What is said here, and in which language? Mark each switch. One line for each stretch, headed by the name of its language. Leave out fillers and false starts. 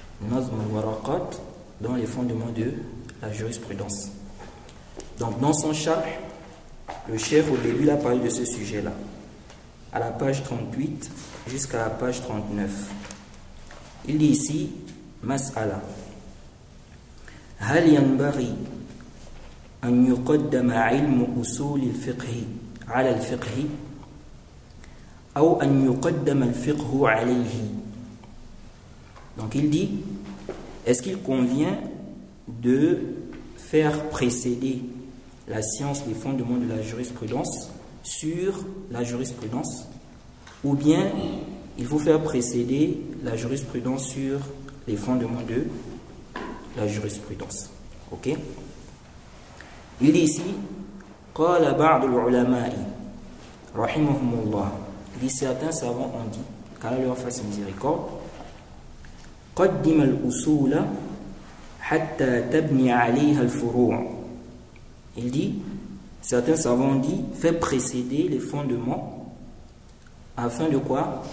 French: Nazm al-Waraqat, dans les fondements de la jurisprudence. Donc dans son charh, le cheikh au début il a parlé de ce sujet-là, à la page 38 jusqu'à la page 39. Il dit ici Mas'ala.
Arabic: هل ينبغي أن يقدم علم أصول الفقه على الفقه أو أن يقدم الفقه عليه?
French: Donc il dit, est-ce qu'il convient de faire précéder la science, les fondements de la jurisprudence sur la jurisprudence, ou bien il faut faire précéder la jurisprudence sur les fondements de la jurisprudence? Ok? Il dit ici
Arabic: قال بعض العلماء رحمهم الله.
French: Il dit certains savants ont dit, qu'Allah leur fasse miséricorde,
Arabic: قدم الأصول حتى تبني عليها الفروع.
French: Il dit, certains savants ont dit, fais précéder les fondements afin de quoi?